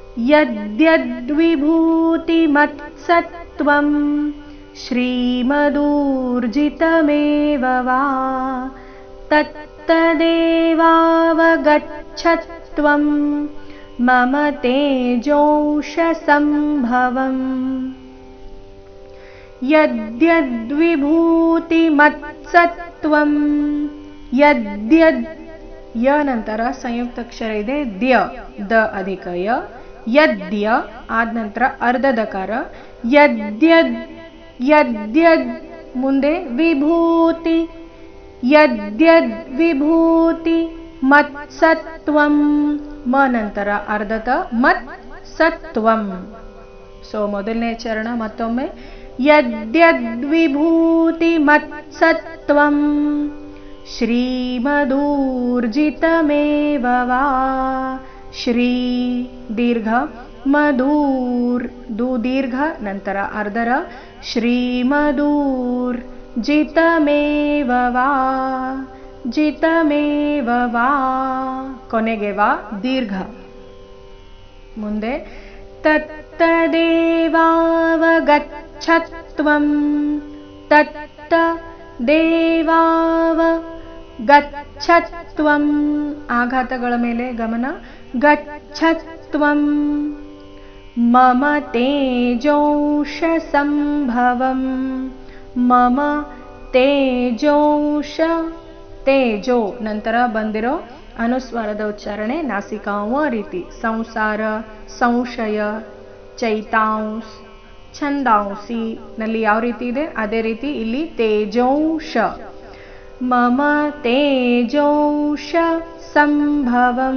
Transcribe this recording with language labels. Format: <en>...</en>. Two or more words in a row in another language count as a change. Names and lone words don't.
<sa>यद्यद्विभूतिमत्सत्त्वं श्रीमदूर्जितमेव वा तत्तदेवावगच्छत्वं मम तेजोंशसंभवम् यद्यद्विभूतिमत्सत्त्वं यद्यद्</sa> <kn>ಯ ನಂತರ ಸಂಯುಕ್ತ ಅಕ್ಷರ ಇದೆ ದ್ಯ ದ ಅಧಿಕ ಯ ಯದ್ಯ ಆದ ನಂತರ ಅರ್ಧದಕಾರ</kn> <sa>ಯದ್ಯದ್ ಯದ್ಯದ್</sa> <kn>ಮುಂದೆ ವಿಭೂತಿ</kn> <sa>ಯದ್ಯದ್ ವಿಭೂತಿ ಮತ್ಸತ್ವಂ</sa> <kn>ಮ ನಂತರ ಅರ್ಧತ</kn> <sa>ಮತ್ ಸತ್ವಂ.</sa> <kn>ಸೊ ಮೊದಲನೇ ಚರಣ ಮತ್ತೊಮ್ಮೆ</kn> <sa>ಯದ್ಯದ್ ವಿಭೂತಿ ಮತ್ಸತ್ವಂ श्रीमदूर्जितमेव वा</sa> <kn>ಶ್ರೀ ದೀರ್ಘ ಮಧೂರ್ ದು ದೀರ್ಘ ನಂತರ ಅರ್ಧರ</kn> <sa>ಶ್ರೀಮದೂರ್ ಜಿತಮೇವ ವಾ ಜಿತಮೇವ ವಾ</sa> <kn>ಕೊನೆಗೆ ವಾ ದೀರ್ಘ ಮುಂದೆ</kn> <sa>ತತ್ತದೇವಾವಗಚ್ಚತ್ವಂ ತತ್ತ ದೇವಾವ ಗಚ್ಚತ್ವಂ</sa> <kn>ಆಘಾತಗಳ ಮೇಲೆ ಗಮನ</kn> <sa>ಗಚ್ಚತ್ವಂ ಮಮ ತೇಜೋಂಶ ಸಂಭವಂ ಮಮ ತೇಜೋಂಶ ತೇಜೋ</sa> <kn>ನಂತರ ಬಂದಿರೋ ಅನುಸ್ವಾರದ ಉಚ್ಚಾರಣೆ ನಾಸಿಕಾಂವ ರೀತಿ ಸಂಸಾರ ಸಂಶಯ</kn> <sa>ಚೈತಾಂಸ್ ಛಂದಾಂಸಿ</sa> <kn>ನಲ್ಲಿ ಯಾವ ರೀತಿ ಇದೆ ಅದೇ ರೀತಿ ಇಲ್ಲಿ ತೇಜೋಂಶ</kn> <sa>ಮಮ ತೇಜೋಂಶ ಸಂಭವಂ.</sa>